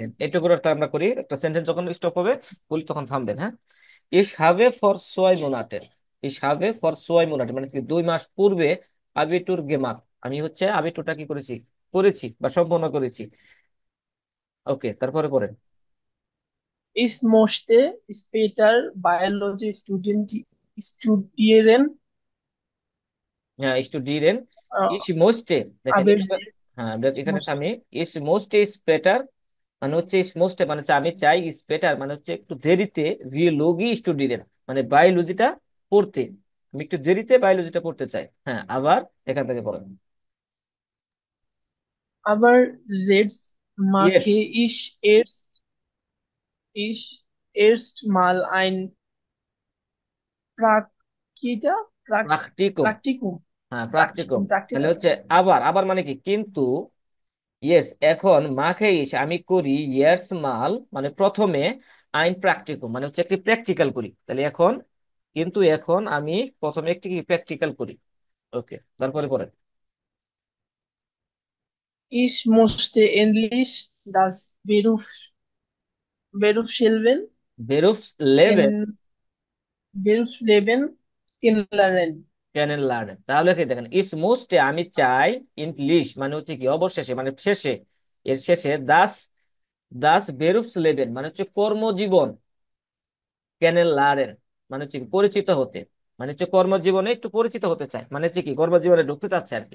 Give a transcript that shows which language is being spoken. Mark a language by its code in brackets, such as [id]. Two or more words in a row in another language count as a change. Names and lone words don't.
[bn] দেখেন এটুকুর অর্থ আমরা করি, একটা সেন্টেন্স যখন স্টপ হবে বলি তখন থামবেন, হ্যাঁ। [de] Ich habe vor zwei Monaten, Ich habe vor zwei Monaten [bn] মানে কি 2 মাস পূর্বে [de] Abitur gemacht, [bn] আমি হচ্ছে আবিটুরটা কি করেছি, করেছি বা সম্পন্ন করেছি। ওকে, তারপরে পড়েন। [de] Ich möchte später Biologie studieren. [bn] হ্যাঁ স্টুডিরেন আহ, [de] ich möchte, [bn] দেখেন আবের এখানে, যে হ্যাঁ এখানে [en] most [bn] আমি [de] ich möchte ich später [bn] মানে হচ্ছে [de] ich möchte [bn] মানে হচ্ছে আমি চাই, [de] ich später [bn] মানে হচ্ছে একটু দেরিতে [de] Biologie studieren [bn] মানে বায়োলজিটা পড়তে, আমি একটু দেরিতে বায়োলজিটা পড়তে চাই। হ্যাঁ আবার এখান থেকে পড়েন। [de] aber jetzt ইয়েস, mache ich erst mal ein Praktika, প্রাকটিকুম, Praktikum, হ্যাঁ প্রাকটিকুম, Praktikum, [bn] তাহলে [de] Praktika. [bn] হচ্ছে আবার, আবার মানে কি কিন্তু, ইয়েস এখন [de] mache ich [bn] আমি করি [de] erst mal [bn] মানে প্রথমে [de] ein Praktikum [bn] মানে হচ্ছে একটি প্র্যাকটিক্যাল করি, তাহলে এখন কিন্তু এখন আমি প্রথমে একটি প্র্যাকটিক্যাল করি। ওকে তারপরে পড়েন। [de] Ich musste endlich das Berufsleben Beruf Leben kennen, Berufsleben kennenlernen. kennen lernen, [bn] তাহলে কি দেখেন [de] ich möchte [bn] আমি চাই, ইংলিশ মানে হচ্ছে কি অবশেষে মানে শেষে, এর শেষে দাস, [de] das Berufsleben [bn] মানে হচ্ছে কর্মজীবন, [de] kennen lernen [bn] মানে হচ্ছে কি পরিচিত হতে, মানে হচ্ছে কর্মজীবনে একটু পরিচিত হতে চায় মানে হচ্ছে কি কর্মজীবনে ঢুকতে চাচ্ছে আর কি।